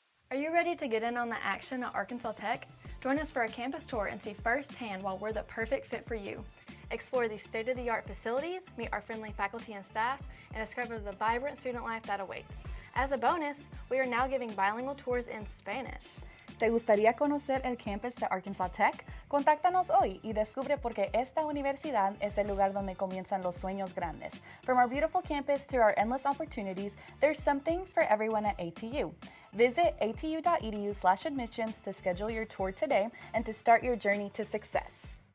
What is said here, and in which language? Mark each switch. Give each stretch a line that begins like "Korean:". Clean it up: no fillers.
English: Are you ready to get in on the action at Arkansas Tech? Join us for a campus tour and see firsthand why we're the perfect fit for you. Explore the state-of-the-art facilities, meet our friendly faculty and staff, and discover the vibrant student life that awaits. As a bonus, we are now giving bilingual tours in Spanish.
Spanish: ¿Te gustaría conocer el campus de Arkansas Tech? Contáctanos hoy y descubre por qué esta universidad es el lugar donde comienzan los sueños grandes.
English: From our beautiful campus to our endless opportunities, there's something for everyone at ATU. Visit atu.edu/admissions to schedule your tour today and to start your journey to success.